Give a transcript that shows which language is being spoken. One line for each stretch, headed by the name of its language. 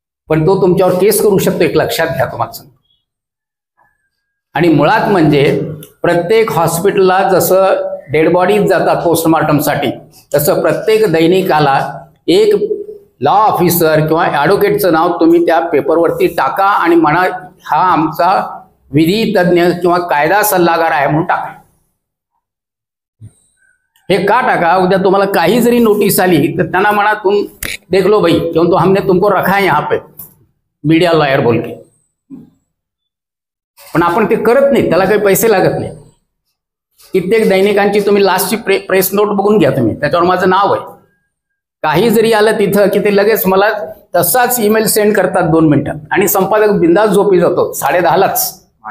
Marathi: पण तो तुमच्यावर केस करू शकतो, एक लक्षात घ्या तुम्हाला सांगतो. आणि मुळात म्हणजे प्रत्येक हॉस्पिटलला जसं डेड बॉडीज जातात पोस्टमॉर्टमसाठी, तसं प्रत्येक दैनिकाला एक लॉ ऑफिसर किंवा ॲडव्होकेटचं नाव तुम्ही त्या पेपरवरती टाका आणि म्हणा हा आमचा विधी तज्ज्ञ किंवा कायदा सल्लागार आहे म्हणून टाका. हे का टाका? उद्या तुम्हाला काही जरी नोटीस आली तर त्यांना म्हणा
Hindi: देख लो भाई, क्यों तो हमने तुमको रखा है यहाँ पे मीडिया लॉयर बोल के.
Marathi: पण आपण ते करत नाही, त्याला काही पैसे लागत नाही. कित्येक दैनिकांची तुम्ही लास्टची प्रेस नोट बघून घ्या तुम्ही, त्याच्यावर माझं नाव आहे. काही जरी आलं तिथं की ते लगेच मला तसाच ईमेल सेंड करतात 2 मिनिटात, आणि संपादक बिंदास झोपी जातो 10:30लाच.